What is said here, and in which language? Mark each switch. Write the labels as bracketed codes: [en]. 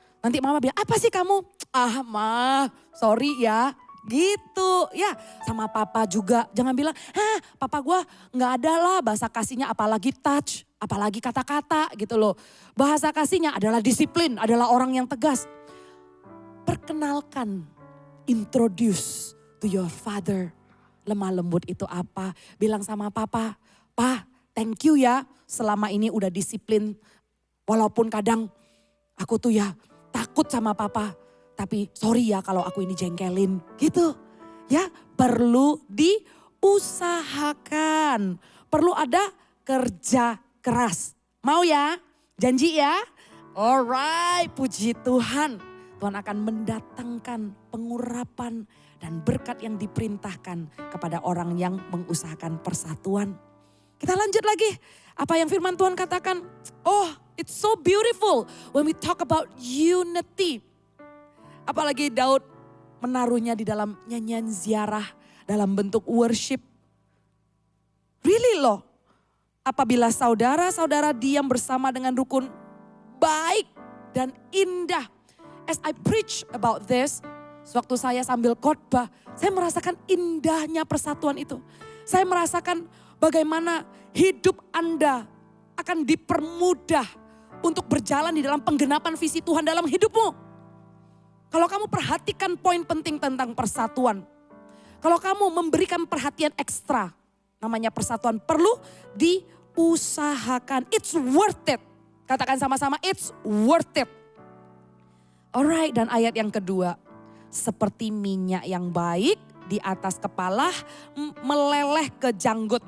[id] Nanti mama bilang, apa sih kamu? Ma sorry ya. Gitu ya, sama papa juga. Jangan bilang, papa gue gak ada lah bahasa kasihnya apalagi touch, apalagi kata-kata gitu loh. Bahasa kasihnya adalah disiplin, adalah orang yang tegas. Perkenalkan, [en] introduce to your father. [id] Lemah lembut itu apa? Bilang sama papa, Pa [en] thank you [id] ya selama ini udah disiplin. Walaupun kadang aku tuh ya takut sama papa. Tapi sorry ya kalau aku ini jengkelin gitu. Ya perlu diusahakan. Perlu ada kerja keras. Mau ya? Janji ya? Alright, puji Tuhan. Tuhan akan mendatangkan pengurapan dan berkat yang diperintahkan kepada orang yang mengusahakan persatuan. Kita lanjut lagi. Apa yang firman Tuhan katakan? [en] Oh, it's so beautiful when we talk about unity. [id] Apalagi Daud menaruhnya di dalam nyanyian ziarah dalam bentuk worship. Really loh, apabila saudara-saudara diam bersama dengan rukun baik dan indah. [en] As I preach about this, [id] Sewaktu saya sambil khotbah, saya merasakan indahnya persatuan itu. Saya merasakan bagaimana hidup Anda akan dipermudah untuk berjalan di dalam penggenapan visi Tuhan dalam hidupmu. Kalau kamu perhatikan poin penting tentang persatuan. Kalau kamu memberikan perhatian ekstra, namanya persatuan perlu diusahakan. [en] It's worth it. [id] Katakan sama-sama, [en] it's worth it. [id] Alright, dan ayat yang kedua. Seperti minyak yang baik di atas kepala meleleh ke janggut.